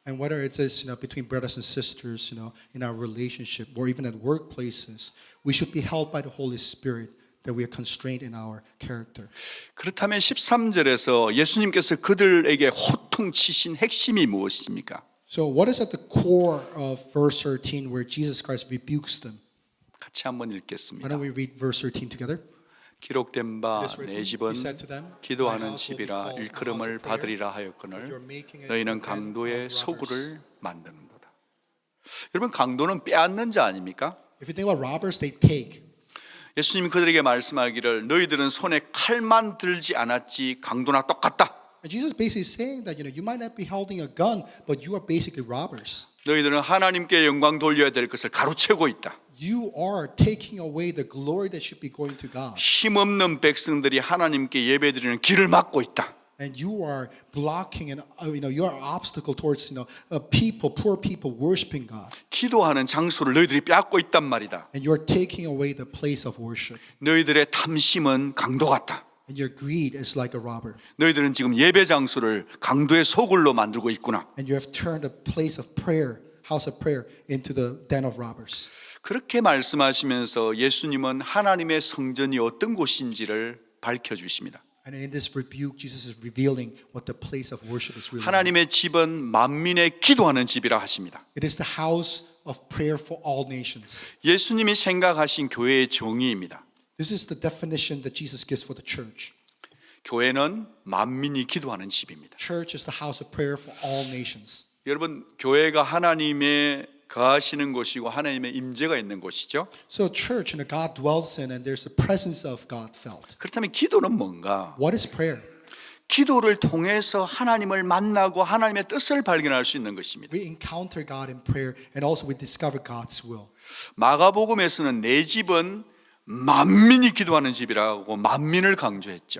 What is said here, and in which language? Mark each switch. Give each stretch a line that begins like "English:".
English: And whether it is between brothers and sisters, in our relationship or even at workplaces, we should be held by the Holy Spirit. That we are constrained in our character.
Korean: 그렇다면 13절에서 예수님께서 그들에게 호통치신 핵심이 무엇입니까?
English: So what is at the core of verse 13 where Jesus Christ rebukes them?
Korean: 같이 한번
English: Why
Korean: 읽겠습니다.
English: don't we read verse 13 together?
Korean: 기록된 바 내 집은
English: He said to them,
Korean: 기도하는 집이라 일컬음을 받으리라 하였거늘 너희는 강도의 소굴을 만드는도다. 여러분 강도는 빼앗는 자 아닙니까?
English: If you think about robbers, they take.
Korean: 예수님이 그들에게 말씀하기를 너희들은 손에 칼만 들지 않았지 강도나 똑같다.
English: And Jesus basically saying that you might not be holding a gun, but you are basically robbers.
Korean: 너희들은 하나님께 영광 돌려야 될 것을 가로채고 있다.
English: You are taking away the glory that should be going to God.
Korean: 힘없는 백성들이 하나님께 예배드리는 길을 막고 있다.
English: And you are blocking and you are an obstacle towards people, poor people worshiping God.
Korean: 기도하는 장소를 너희들이 빼앗고 있단 말이다.
English: And you are taking away the place of worship.
Korean: 너희들의 탐심은 강도 같다.
English: And your greed is like a robber.
Korean: 너희들은 지금 예배 장소를 강도의 소굴로 만들고 있구나.
English: And you have turned a place of prayer, house of prayer, into the den of robbers.
Korean: 그렇게 말씀하시면서 예수님은 하나님의 성전이 어떤 곳인지를 밝혀주십니다.
English: And in this rebuke, Jesus is revealing what the place of worship is really.
Korean: 하나님의 집은 만민의 기도하는 집이라 하십니다.
English: It is the house of prayer for all nations.
Korean: 예수님이 생각하신 교회의 정의입니다.
English: This is the definition that Jesus gives for the church.
Korean: 교회는 만민이 기도하는 집입니다.
English: Church is the house of prayer for all nations.
Korean: 여러분, 교회가 하나님의 거하시는 곳이고 하나님의 임재가 있는 곳이죠.
English: So church, God dwells in and there's the presence of God felt.
Korean: 그렇다면 기도는 뭔가?
English: What is prayer?
Korean: 기도를 통해서 하나님을 만나고 하나님의 뜻을 발견할 수 있는 것입니다.
English: We encounter God in prayer and also we discover God's will.
Korean: 마가복음에서는 내 집은 만민이 기도하는 집이라고 만민을 강조했죠.